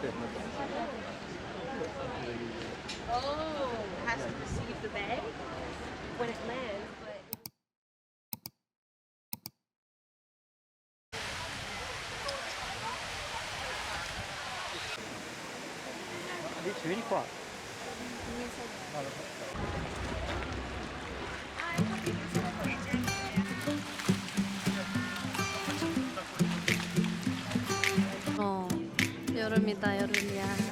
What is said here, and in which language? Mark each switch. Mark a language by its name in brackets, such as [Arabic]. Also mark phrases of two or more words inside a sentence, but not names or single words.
[English] has to receive the bag when it lands. [Italian] Vieni qua. [Korean] 여름이다, 여름이야.